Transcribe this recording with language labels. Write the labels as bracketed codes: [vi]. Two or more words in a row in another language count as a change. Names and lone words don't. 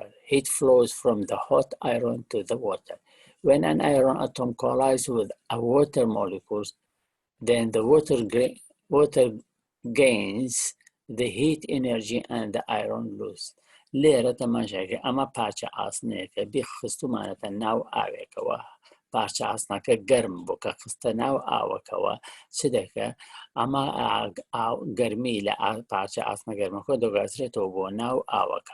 [en] Heat flows from the hot iron to the water. When an iron atom collides with a water molecules, then the water gains the heat energy and the iron lose. [ckb] لێرە تەماشاکە ئەمە پارچە ئاسنەیەکە بیخستومانەتە ناو ئاوێکەوە. پارچە ئاسنەکە گەرم بوو کە خستە ناو ئاوەکەوە چ دەکە؟ ئەمە گەرمی لە پارچە ئاسنە گەرمەکە دەگازرێتەوە بۆ ناو ئاوەکە.